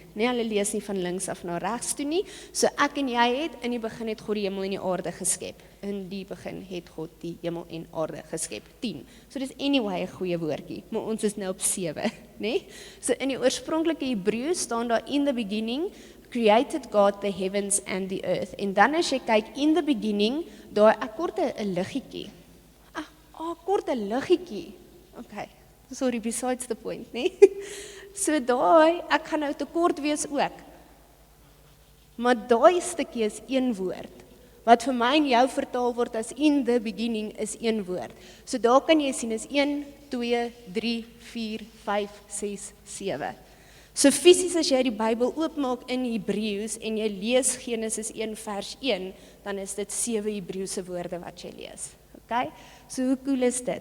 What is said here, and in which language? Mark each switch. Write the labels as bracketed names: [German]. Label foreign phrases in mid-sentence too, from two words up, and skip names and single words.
[Afrikaans] Nee, hulle lees nie van links af na regs toe nie. So ek en jy het, in die begin het God die hemel en die aarde geskep. In die begin het God die hemel en aarde geskep. 10. So dis anyway 'n goeie woordjie, maar ons is nou op 7, né? So in die oorspronklike Hebreëus staan daar [English] in the beginning created God the heavens and the earth. [Afrikaans] En dan as jy kyk [English] in the beginning, [Afrikaans] daar ek kort 'n liggetjie. Kort 'n liggetjie. Okay. [English] Sorry, besides the point, [Afrikaans] nee. So daai, ek gaan nou te kort wees ook. Maar daai stukkie is een woord. Wat vir my en jou vertaal word as [English] in the beginning [Afrikaans] is een woord. So daar kan jy sien is 1, 2, 3, 4, 5, 6, 7. So fisies as jy die Bybel oopmaak in Hebreëus en jy lees Genesis 1 vers 1, dan is dit 7 Hebreëse woorde wat jy lees. Okay? So hoe cool is dit?